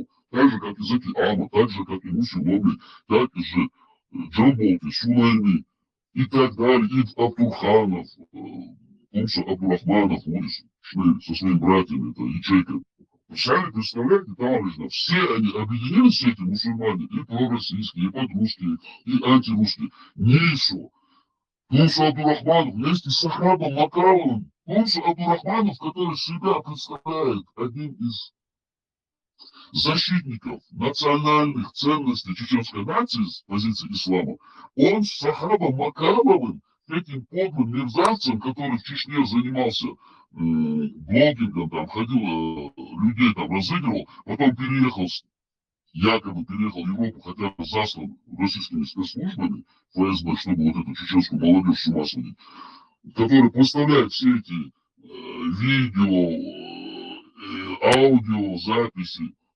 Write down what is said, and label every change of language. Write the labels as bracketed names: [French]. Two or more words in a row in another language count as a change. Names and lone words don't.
[Russian] Так же, как и Заки Ама, так же, как и Муси Лобли, так и же Джамболки, Сулейми и так далее, и Абдурханов, Тумса Абдурахманов, Улис, Шнель со своими братьями, это ячейка. Сами представляете, товарищи, все они объединились, все эти мусульмане, и пророссийские, и подрусские, и антирусские. НИСу, Тумсу Абдурахманов вместе с Ахмадом Макаловым, Тумсу Абдурахманов, который себя представляет одним из защитников национальных ценностей чеченской нации с позиции ислама, он с Сахабом Макаловым, этим подлым мерзавцем, который в Чечне занимался блогингом, там ходил, людей там разыгрывал, потом якобы переехал в Европу, хотя бы заслан российскими спецслужбами, ФСБ, чтобы вот эту чеченскую молодежь с ума сводить, который поставляет все эти видео, аудио, записи